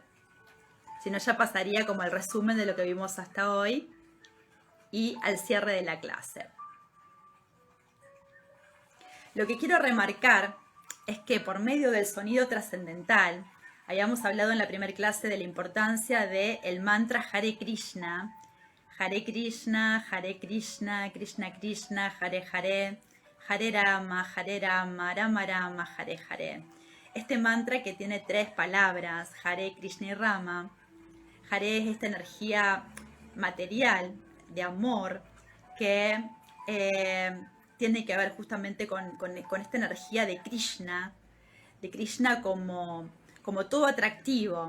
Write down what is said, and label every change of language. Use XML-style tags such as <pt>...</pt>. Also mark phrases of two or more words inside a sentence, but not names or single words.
<es>Si no, ya pasaría como el resumen de lo que vimos hasta hoy y al cierre de la clase. Lo que quiero remarcar es que por medio del sonido trascendental, habíamos hablado en la primera clase de la importancia del mantra</es> <sa>Hare Krishna, Krishna, Krishna Krishna, Hare Hare, Hare Rama, Rama Rama, Hare Hare.</sa> <es>Este mantra que tiene 3 palabras, Hare, Krishna y Rama. Hare es esta energía material de amor que tiene que ver justamente con esta energía de Krishna como todo atractivo.</es>